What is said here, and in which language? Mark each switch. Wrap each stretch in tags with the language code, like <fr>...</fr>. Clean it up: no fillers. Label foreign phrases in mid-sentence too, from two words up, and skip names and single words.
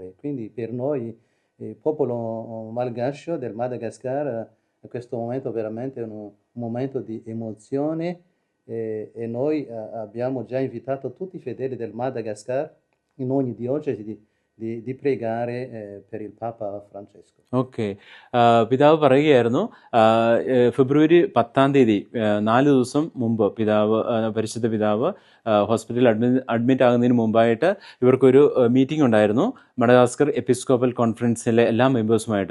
<it>Quindi per noi, popolo malgascio del Madagascar, questo momento veramente è un momento di emozione e noi abbiamo già invitato tutti i fedeli del Madagascar in ogni diocesi di pregare per il Papa Francesco.</it> <ml>ഓക്കെ, പിതാവ് പറയുകയായിരുന്നു ഫെബ്രുവരി 10-ാം തീയതി 4 ദിവസം മുമ്പ് പരിശുദ്ധ പിതാവ് ഹോസ്പിറ്റലിൽ അഡ്മിറ്റ് ആകുന്നതിന് മുമ്പായിട്ട് ഇവർക്കൊരു മീറ്റിംഗ് ഉണ്ടായിരുന്നു മഡഗാസ്കർ എപ്പിസ്കോപ്പൽ കോൺഫറൻസിലെ എല്ലാ മെമ്പേഴ്സുമായിട്ട്.</ml>